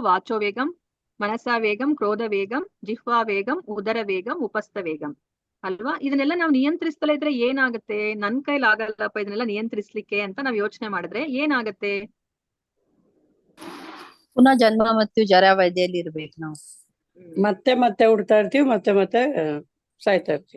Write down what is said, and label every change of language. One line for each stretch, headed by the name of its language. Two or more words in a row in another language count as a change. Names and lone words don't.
Sanskrit: ವಾಚೋ ವೇಗಂ, ಮನಸಾ ವೇಗಂ, ಕ್ರೋಧ ವೇಗಂ, ಜಿಹ್ವಾ ವೇಗಂ, ಉದರ ವೇಗಂ, ಉಪಸ್ಥ ವೇಗಂ ಅಲ್ವಾ.
Kannada: ಇದನ್ನೆಲ್ಲ ನಾವು ನಿಯಂತ್ರಿಸ್ತಲೇ ಇದ್ರೆ ಏನಾಗುತ್ತೆ, ನನ್ ಕೈಲಿ ಆಗಲ್ಲಪ್ಪ ಇದನ್ನೆಲ್ಲ ನಿಯಂತ್ರಿಸ್ಲಿಕ್ಕೆ ಅಂತ ನಾವ್ ಯೋಚನೆ ಮಾಡಿದ್ರೆ ಏನಾಗತ್ತೆ, ಪುನಃ ಜನ್ಮ ಮತ್ತು ಜರಾವಧಿಯಲ್ಲಿ ಇರ್ಬೇಕು ನಾವು. ಮತ್ತೆ ಮತ್ತೆ ಹುಡ್ತಾ ಇರ್ತೀವಿ, ಮತ್ತೆ ಮತ್ತೆ ಸಾಯ್ತಾ ಇರ್ತೀವಿ.